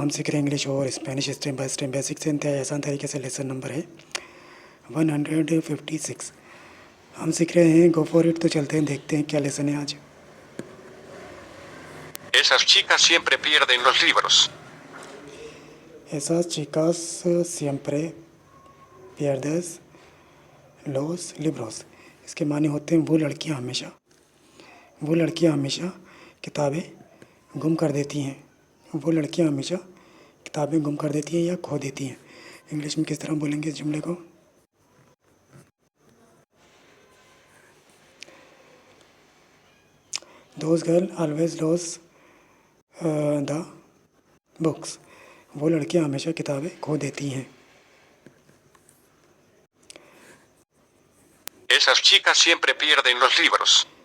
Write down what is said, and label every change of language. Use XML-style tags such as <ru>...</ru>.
<hi>हम सीख रहे हैं इंग्लिश और Spanish</hi> <en>step by step</en> <hi>basic से इंतहाई आसान तरीके से। लेसन नंबर है 156। हम सीख रहे हैं</hi> <en>Go for it.</en> <hi>तो चलते हैं, देखते हैं क्या लेसन है आज।</hi> <es>Esas chicas siempre pierden los libros. Esas chicas siempre pierdes los libros।</es> <hi>इसके माने होते हैं वो लड़कियां हमेशा किताबें गुम कर देती हैं। वो लड़कियां हमेशा किताबें गुम कर देती हैं या खो देती हैं। इंग्लिश में किस तरह बोलेंगे इस जुमले को?</hi> <en>Those girls always lose the books।</en> <hi>वो लड़कियां हमेशा किताबें खो देती हैं।</hi> <es>Esas chicas siempre pierden los libros.</es>